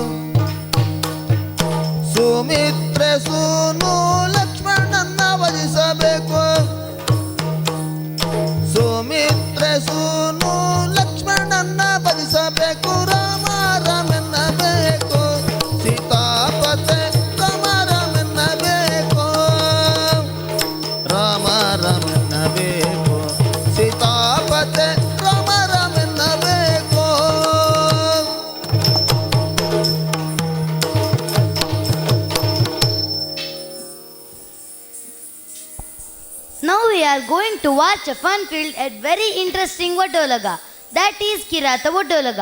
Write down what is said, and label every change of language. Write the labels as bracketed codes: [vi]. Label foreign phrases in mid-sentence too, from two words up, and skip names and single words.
[kn] ಸುಮಿತ್ರೆ ಸೂನು ಲಕ್ಷ್ಮಣನ್ನ ವಧಿಸಬೇಕು ಸುಮಿತ್ರೆ ಸೂನು ಲಕ್ಷ್ಮಣನ್ನ ವಧಿಸಬೇಕು ರಾಮ ರಾಮೆನ್ನಬೇಕು ಸೀತಾಪತೆ ರಾಮ ರಾಮೆನ್ನಬೇಕು ರಾಮ ರಾಮೆನ್ನಬೇಕು ಸೀತಾಪತೆ ರಾಮ ರಾಮೆನ್ನಬೇಕು [en] Now we are going to watch a fun-filled and very interesting Vodolaga. That is Kirata Vodolaga.